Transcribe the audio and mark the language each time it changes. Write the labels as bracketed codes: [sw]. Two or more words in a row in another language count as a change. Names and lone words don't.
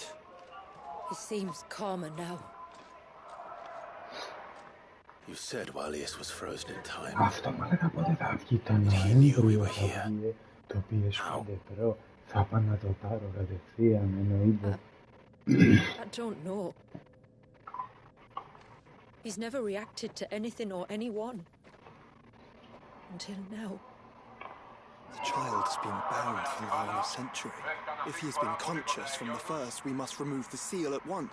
[en] He seems calmer now. You said Walius was frozen in time. [el] Αυτό μαλάκα πότε θα βγει το Νοέμβριο, θα βγει το PS5 Pro. Θα πάω να το πάρω κατευθείαν, εννοείται. [en] I don't know. He's never reacted to anything or anyone. Until now. The child has been bound for more than a century. If he has been conscious from the first, we must remove the seal at once.